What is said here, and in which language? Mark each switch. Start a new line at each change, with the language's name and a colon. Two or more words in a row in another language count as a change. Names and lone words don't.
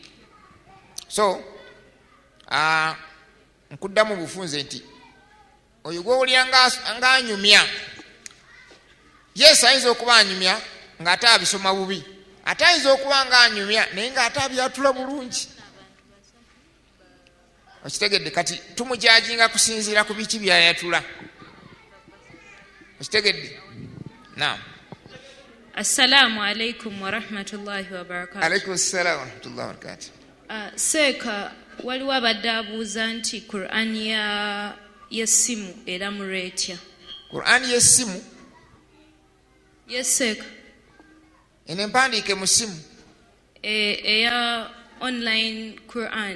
Ganda: So nkuddamu bufunze nti oyo gw'owulira ng'anyumya, yes ayinza okuba anyumya ng'ate abisoma bubi, ate ayinza okuba ng'anyumya naye ng'ate abyatula bulungi. Okitegedde? Kati tumujajinga kusinziira ku biki byayatula. Okitegedde? Naam.
Arabic: السلام عليكم ورحمة الله وبركاته. عليكم السلام ورحمة الله وبركاته.
Ganda: Seeka waliwo abadde abuuza nti Quran y'essimu eramu etya? Quran y'essimu? Yes seeka. Eno empandiike mu ssimu? Eya online Quran.